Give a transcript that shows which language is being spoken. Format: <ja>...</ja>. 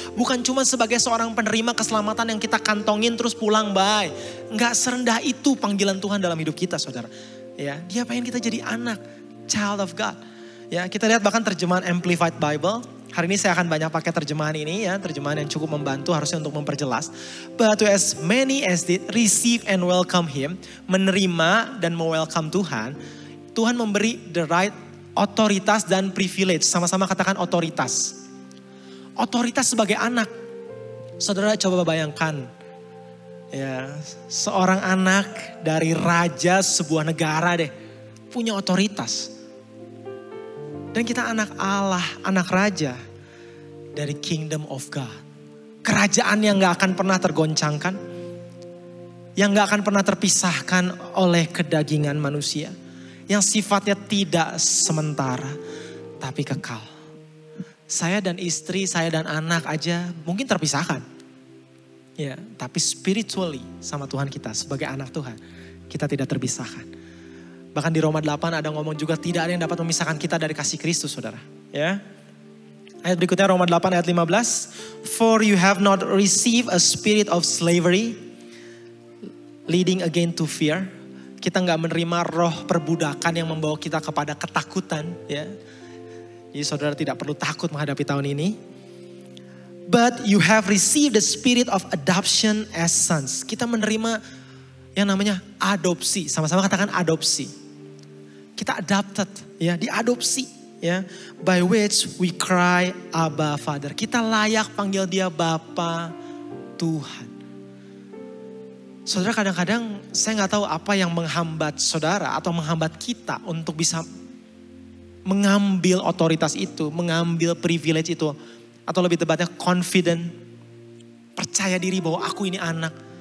<id>Bukan cuma sebagai seorang penerima keselamatan yang kita kantongin terus pulang, bye. Enggak serendah itu panggilan Tuhan dalam hidup kita, saudara. Ya, Dia pengen kita jadi anak,</id> <en>child of God.</en> <id>Ya, kita lihat bahkan terjemahan Amplified Bible. Hari ini saya akan banyak pakai terjemahan ini ya, terjemahan yang cukup membantu harusnya untuk memperjelas.</id> <en>But to as many as did receive and welcome Him,</en> <id>menerima dan me-welcome Tuhan, Tuhan memberi</id> <en>the right,</en> <id>otoritas dan privilege. Sama-sama katakan otoritas. Otoritas sebagai anak. Saudara coba bayangkan, ya, seorang anak dari raja sebuah negara deh, punya otoritas. Dan kita anak Allah, anak raja dari</id> <en>kingdom of God.</en> <id>Kerajaan yang gak akan pernah tergoncangkan. Yang gak akan pernah terpisahkan oleh kedagingan manusia. Yang sifatnya tidak sementara, tapi kekal. Saya dan istri, saya dan anak aja mungkin terpisahkan. Ya, tapi spiritually sama Tuhan kita sebagai anak Tuhan, kita tidak terpisahkan. Bahkan di Roma 8 ada ngomong juga tidak ada yang dapat memisahkan kita dari kasih Kristus, saudara. Ya. Ayat berikutnya Roma 8 ayat 15.</id> <en>For you have not received a spirit of slavery, leading again to fear.</en> <id>Kita gak menerima roh perbudakan yang membawa kita kepada ketakutan. Ya. Jadi saudara tidak perlu takut menghadapi tahun ini.</id> <en>But you have received the spirit of adoption as sons.</en> <id>Kita menerima yang namanya adopsi. Sama-sama katakan adopsi. Kita adopted, ya, diadopsi, ya.</id> <en>By which we cry, Abba Father.</en> <id>Kita layak panggil Dia Bapa Tuhan. Saudara, kadang-kadang saya nggak tahu apa yang menghambat saudara atau menghambat kita untuk bisa mengambil otoritas itu, mengambil privilege itu, atau lebih tepatnya confident, percaya diri bahwa aku ini anak.</id>